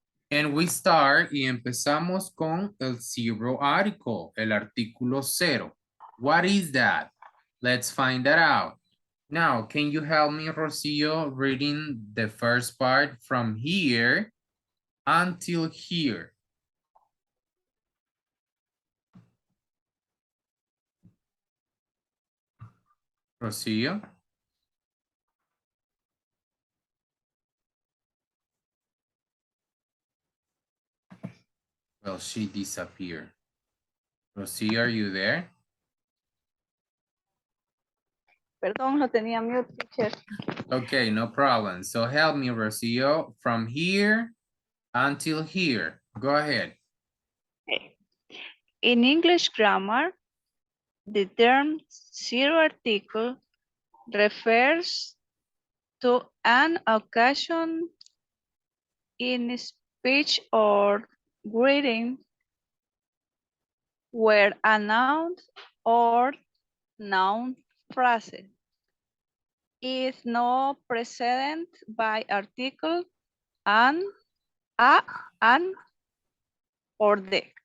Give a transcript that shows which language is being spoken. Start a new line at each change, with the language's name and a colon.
English: And we start
Spanish: y empezamos con el zero article, el artículo cero.
English: What is that? Let's find that out. Now, can you help me, Rocio, reading the first part from here until here? Rocio? Well, she disappeared. Rocio, are you there?
Spanish: Perdón, lo tenía mute, teacher.
English: Okay, no problem. So help me, Rocio, from here until here. Go ahead. In English grammar, the term zero article refers to an occasion in speech or greeting where a noun or noun phrase is not preceded by article an, a, an, or the.